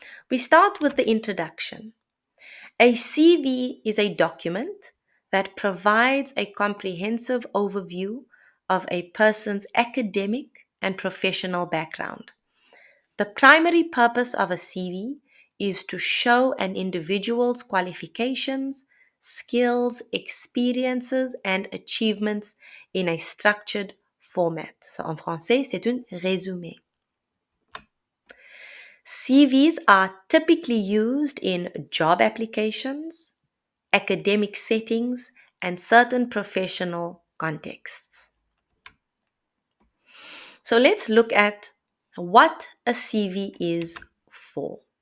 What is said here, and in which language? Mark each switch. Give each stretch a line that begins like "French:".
English: We start with the introduction. A CV is a document that provides a comprehensive overview of a person's academic and professional background. The primary purpose of a CV is to show an individual's qualifications, skills, experiences, and achievements in a structured format.
French: So en français, c'est un résumé.
English: CVs are typically used in job applications, academic settings, and certain professional contexts. So let's look at what a CV is for.